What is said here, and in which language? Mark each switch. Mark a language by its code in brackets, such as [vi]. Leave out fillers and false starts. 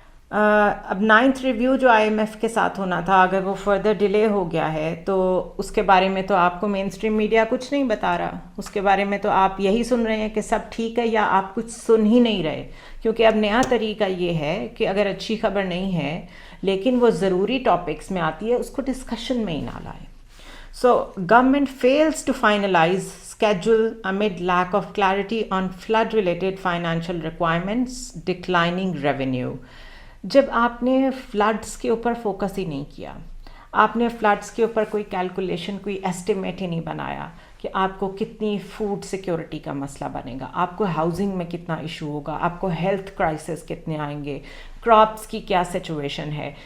[ur] اب 9th review جو IMF کے ساتھ ہونا تھا اگر وہ فردر ڈیلے ہو گیا ہے تو اس کے بارے میں تو آپ کو مین اسٹریم میڈیا کچھ نہیں بتا رہا. اس کے بارے میں تو آپ یہی سن رہے ہیں کہ سب ٹھیک ہے یا آپ کچھ سن ہی نہیں رہے, کیونکہ اب نیا طریقہ یہ ہے کہ اگر اچھی خبر نہیں ہے لیکن وہ ضروری ٹاپکس میں آتی ہے اس کو ڈسکشن میں ہی نہ لائے. [en] So government fails to finalize schedule amid lack of clarity on flood related financial requirements, declining revenue. [ur] جب آپ نے فلڈس کے اوپر فوکس ہی نہیں کیا, آپ نے فلڈس کے اوپر کوئی کیلکولیشن, کوئی ایسٹیمیٹ ہی نہیں بنایا کہ آپ کو کتنی فوڈ سیکیورٹی کا مسئلہ بنے گا, آپ کو ہاؤسنگ میں کتنا ایشو ہوگا, آپ کو ہیلتھ کرائسس کتنے آئیں گے, کراپس کی کیا سچویشن ہے.